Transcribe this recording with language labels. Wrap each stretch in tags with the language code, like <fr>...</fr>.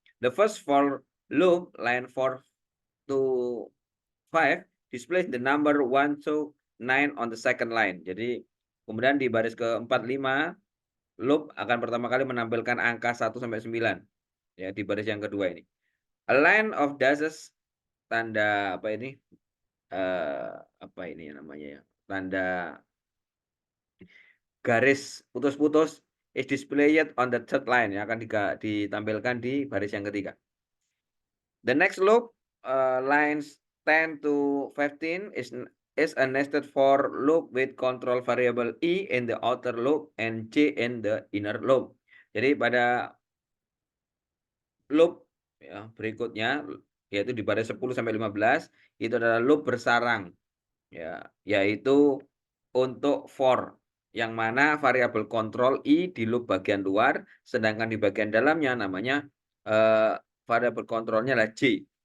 <en>The first for loop line 4 to 5 displays the number 1 to 9 on the second line.</en> <id>Jadi kemudian di baris ke-4 5 loop akan pertama kali menampilkan angka 1 sampai 9 ya di baris yang kedua ini.</id> <en>A line of dashes</en> <id>tanda apa ini? Apa ini namanya ya? Tanda garis putus-putus</id> <en>is displayed on the third line</en> <id>yang akan ditampilkan di baris yang ketiga.</id> <en>The next loop lines 10 to 15 is a nested for loop with control variable I in the outer loop and J in the inner loop.</en> <id>Jadi pada loop ya, berikutnya yaitu di baris 10 sampai 15 itu adalah loop bersarang ya, yaitu untuk for yang mana variabel kontrol I di loop bagian luar, sedangkan di bagian dalamnya namanya variabel kontrolnya adalah J.</id>